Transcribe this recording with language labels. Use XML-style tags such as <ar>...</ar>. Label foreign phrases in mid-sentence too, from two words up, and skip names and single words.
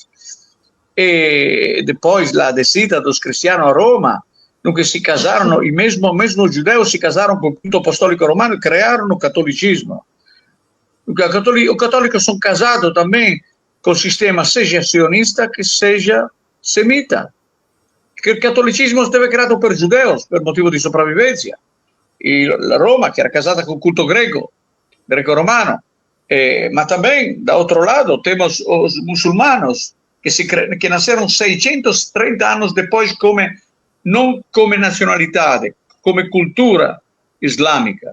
<pt>E depois a descida dos cristianos a Roma, nunca se casaram, e mesmo os judeus se casaram com o culto apostólico romano e criaram o catolicismo. Os católicos são casados também com o sistema, seja sionista que seja semita. Porque o catolicismo esteve criado por judeus,</pt> <it>per motivo di sopravvivenza.</it> <pt>E Roma, que era casada com o culto greco-romano. Ma também, da outro lado, temos os muçulmanos, que nasceram 630 anos depois, não como nacionalidade, como cultura islâmica.</pt>